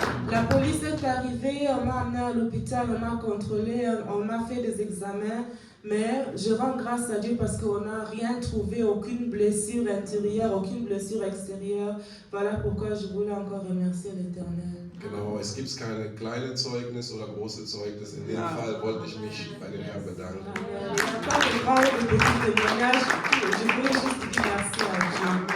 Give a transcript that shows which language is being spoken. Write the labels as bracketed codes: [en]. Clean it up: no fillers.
[fr] La police est arrivée, on m'a amené à l'hôpital, on m'a contrôlé, on m'a fait des examens. Mais je rends grâce à Dieu parce qu'on n'a rien trouvé, aucune blessure intérieure, aucune blessure extérieure. Voilà pourquoi je voulais encore remercier l'Éternel. [de] Genau, es gibt keine kleine Zeugnis oder große Zeugnis. In dem Fall wollte ich mich bei dem Herrn bedanken. [fr] Il n'y a pas de grand ou de petit témoignage, je voulais juste dire merci à Dieu.